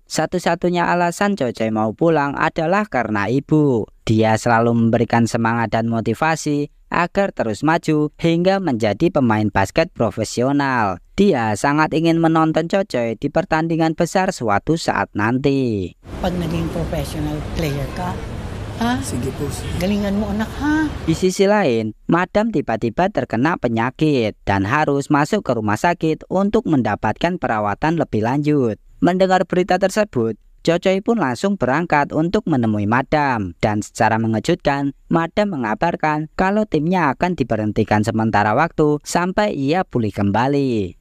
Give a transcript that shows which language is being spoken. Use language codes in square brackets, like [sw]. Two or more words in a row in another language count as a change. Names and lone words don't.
[id] Satu-satunya alasan Cocoy mau pulang adalah karena ibu. Dia selalu memberikan semangat dan motivasi agar terus maju hingga menjadi pemain basket profesional. Dia sangat ingin menonton Cocoy di pertandingan besar suatu saat nanti. [tl] Pag naging [en] professional player [tl] ka, ha? Sige po. Galingan mo anak, ha? [id] Di sisi lain, Madam tiba-tiba terkena penyakit dan harus masuk ke rumah sakit untuk mendapatkan perawatan lebih lanjut. Mendengar berita tersebut, Cocoy pun langsung berangkat untuk menemui Madam. Dan secara mengejutkan, Madam mengabarkan kalau timnya akan diberhentikan sementara waktu sampai ia pulih kembali.